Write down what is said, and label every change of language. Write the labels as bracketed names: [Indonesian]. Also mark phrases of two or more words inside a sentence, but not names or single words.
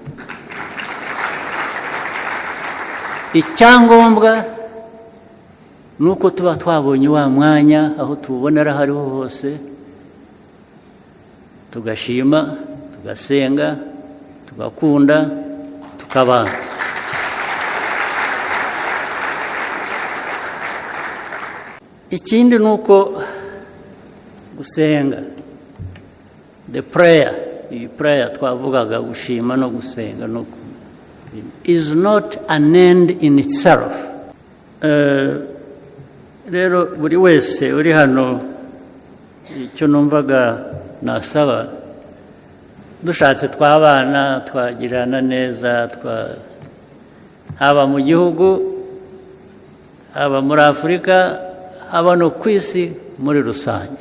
[Kinyarwanda] Icyangombwa ni uko tuba twabonye wa mwanya aho tuwubonera aho ariho hose, tugashima, tugasenga, tugakunda, tukabana. Ikindi ni uko gusenga, [English] the prayer, [Kinyarwanda] iyi prayer twavugaga, gushima no gusenga no [English] is not an end in itself. [Kinyarwanda] Rero buri wese uri hano, icyo numvaga nasaba, dushatse twabana, twagirana neza, haba mu gihugu, haba muri Afurika, haba no ku isi muri rusange.